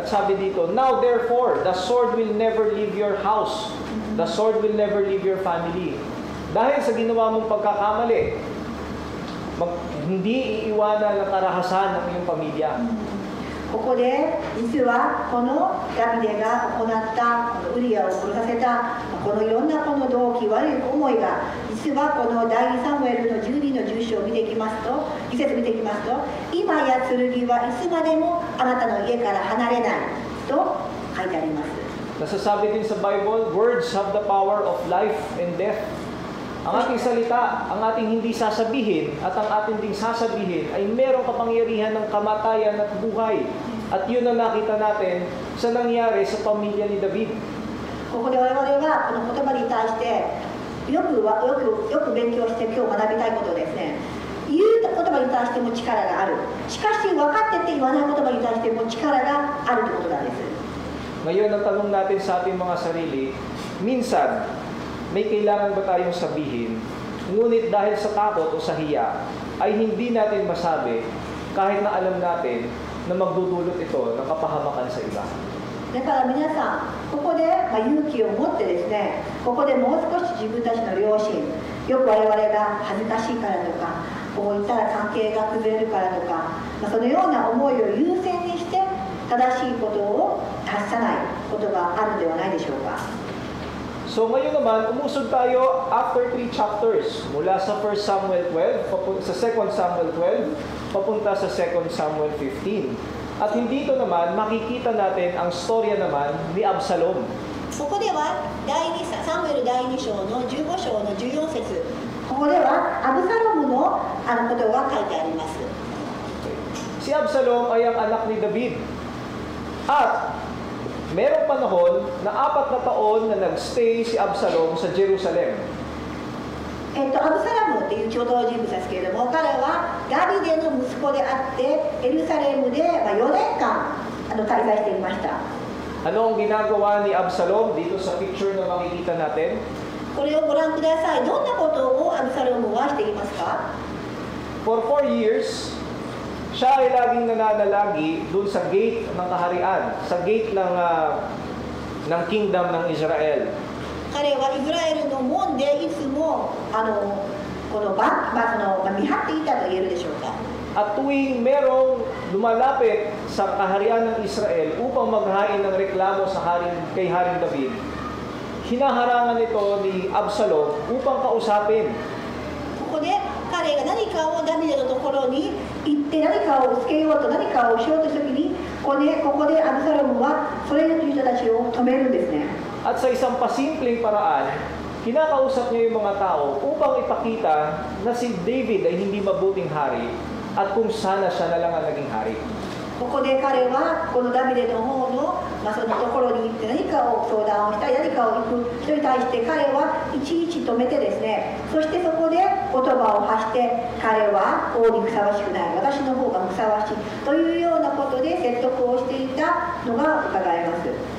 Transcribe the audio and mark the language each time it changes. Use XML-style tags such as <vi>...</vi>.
<tl>At sabi dito,</tl> <en>"Now therefore, the sword will never leave your house. The sword will never leave your family."</en> <tl>Dahil sa ginawa mong pagkakamali, hindi iiwanan ng karahasan ng iyong pamilya.</tl> <ja>ここで実はこのダビデが行ったウリアを殺させたこのいろんなこの動機、悪い思いが実はこの第2サムエルの12の10章を見ていきますと、2節見ていきますと、今や剣はいつまでもあなたの家から離れないと書いてあります。</ja> <tl>Nasasabi din sa Bible,</tl> <en>words have the power of life and death.</en> <tl>Ang ating salita, ang ating hindi sasabihin at ang ating ding sasabihin ay merong kapangyarihan ng kamatayan at buhay. At yun ang nakita natin sa nangyari sa pamilya ni David.</tl> <ja>ここで我々はこの言葉に対してよく勉強して今日学びたいことですね。言う言葉に対しても力がある。しかし分かってて言わない言葉に対しても力があるということなんです。</ja> <tl>Ngayon ang tanong natin sa ating mga sarili, minsan, may kailangan ba tayong sabihin, ngunit dahil sa takot o sa hiya, ay hindi natin masabi kahit na alam natin na magdudulot ito ng kapahamakan sa iba.</tl> <ja>だから皆さん、ここで、勇気を持ってですね、ここでもう少し自分たちの良心、よく我々が恥ずかしいからとか、こう言ったら関係が崩れるからとか、そのような思いを優先にして正しいことを達さないことがあるんではないでしょうか。</ja> <tl>So ngayon naman, umusog tayo</tl> <en>after 3 chapters.</en> <tl>Mula sa 1 Samuel 12, sa 2 Samuel 12, papunta sa 2 Samuel 15. At hindi ito naman, makikita natin ang storya naman ni Absalom.</tl> <ja>ここではサムエル第2章の15章の14節、ここではアブサロムのことが書いてあります。</ja> <tl>Si Absalom ay ang anak ni David. At merong panahon na 4 na taon na nagstay si Absalom sa Jerusalem.</tl> <ja>アブサラムっていう共同人物ですけれども、彼はダビデの息子であってエルサレムで4年間滞在していました。</ja> <tl>Ano ang ginagawa ni Absalom dito sa picture na makikita natin?</tl> <ja>これをご覧ください。どんなことをアブサロムはしていますか？</ja> <en>For 4 years,</en> <tl>siya ay laging nananalagi dun sa gate ng kaharian, sa gate ng kingdom ng Israel.</tl> <ja>彼はイスラエルの門でいつもこの見張っていたと言えるでしょうか。</ja> <tl>At tuwing merong lumalapit sa kaharian ng Israel upang maghain ng reklamo kay Haring David, hinaharangan ito ni Absalom upang kausapin.</tl> <ja>ここで彼が何かをダビデのところに行って何かをつけようと何かをしようとしたときにここでアブサロムはそれの人たちを止めるんですね。</ja> <tl>At sa isang pasimpleng paraan, kinakausap niya yung mga tao upang ipakita na si David ay hindi mabuting hari at kung sana siya na lang ang naging hari.</tl> <ja>ここで彼はこのダビデの方の、そのところに行って何かを相談をしたり何かを行く人に対して彼はいちいち止めてですね、そしてそこで言葉を発して彼は王にふさわしくない、私の方がふさわしいというようなことで説得をしていたのが伺えます。</ja>